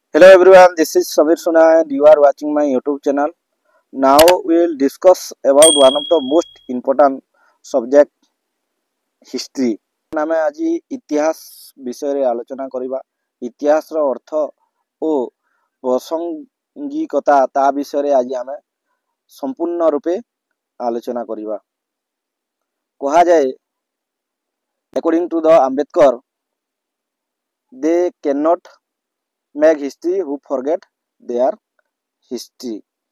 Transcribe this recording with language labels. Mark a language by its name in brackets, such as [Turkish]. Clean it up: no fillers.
[English] Hello everyone, this is Samir Suna and you are watching my YouTube channel. Now we will discuss about one of the most important subject, history. [Odia] ଆମେ ଆଜି ଇତିହାସ ବିଷୟରେ ଆଲୋଚନା କରିବା। ଇତିହାସର ଅର୍ଥ ଓ ପ୍ରାସଙ୍ଗିକତା ତା ବିଷୟରେ ଆଜି ଆମେ ସମ୍ପୂର୍ଣ୍ଣ ରୂପେ ଆଲୋଚନା କରିବା। କୁହାଯାଏ [English] according to the Ambedkar, they cannot make history who forget their history।